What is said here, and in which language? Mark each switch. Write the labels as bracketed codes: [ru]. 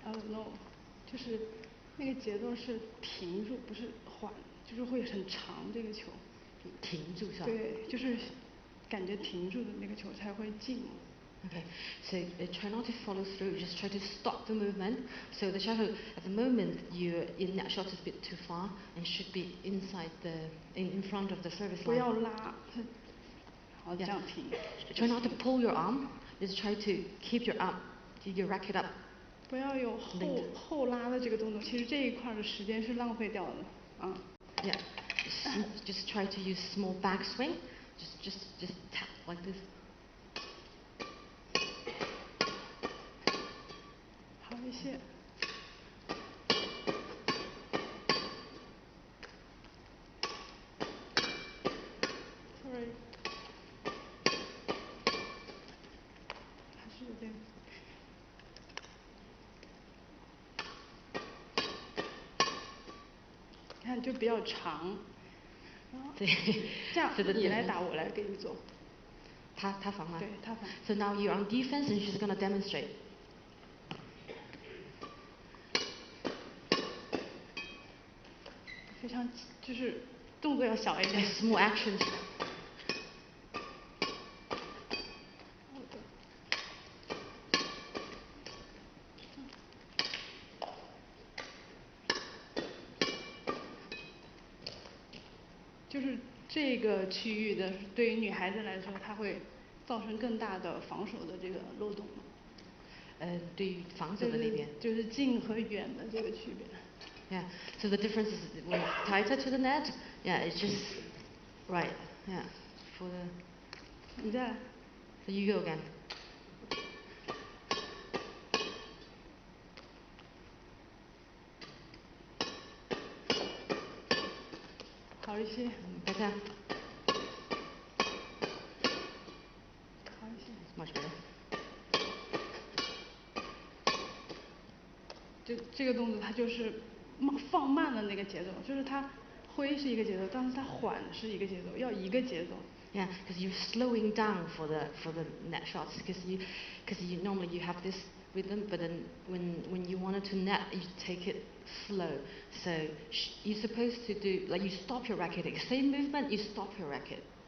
[en] No， [zh] 就是那个节奏是停住，不是缓，就是会很长这个球。停住是吧？对，就是感觉停住的那个球才会进。 [en] Okay, so try not to follow through, just try to stop the movement. So the shuttle, at the moment, in that shot is a bit too far and should be inside in front of the service line. [zh] 不要拉，好这样停。 [en] Try not to pull your arm, just try to keep your arm, your racket up. [zh] 不要有后拉的这个动作，其实这一块的时间是浪费掉的，啊。 [en] Yeah, just try to use small backswing. Just tap like this. [zh] 好一些。 [en] Sorry。 [zh] 还是有点。看就比较长。对。这样你来打，我来给你做。他防了。对，他防。 [en] So now you're on defense and she's gonna demonstrate. [zh] 非常就是动作要小一点。 [en] Small actions. [zh] 就是这个区域的，对于女孩子来说，它会造成更大的防守的这个漏洞。对于防守的那边。就是近和远的这个区别。 [en] Yeah. So the difference is when it's tighter to the net. Yeah, it's just right. Yeah. For the. [zh] 你再来。 [en] So you go again. [zh] 好一些。 [en] Better. [zh] 好一些。 [en] Much better. [zh] 这个动作它就是放慢了那个节奏，就是它挥是一个节奏，但是它缓是一个节奏，要一个节奏。 [en] Yeah, because you're slowing down for the net shots, because you normally you have this rhythm, but then when you wanted to net, you take it slow. So you're supposed to do like you stop your racket, same movement, you stop your racket.